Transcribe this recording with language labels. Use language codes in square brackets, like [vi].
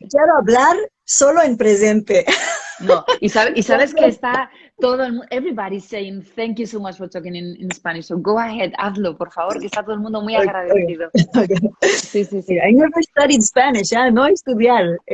[es] quiero hablar solo en presente. No, y sabes que Cuando- está todo el mundo, [en] everybody saying thank you so much for talking in Spanish. So go ahead, [es] hazlo, por favor, que está todo el mundo muy [en] Okay, [es] agradecido. [en] okay. [es] Sí, sí, Mira, sí. [en] I never studied Spanish, [es] no estudiar,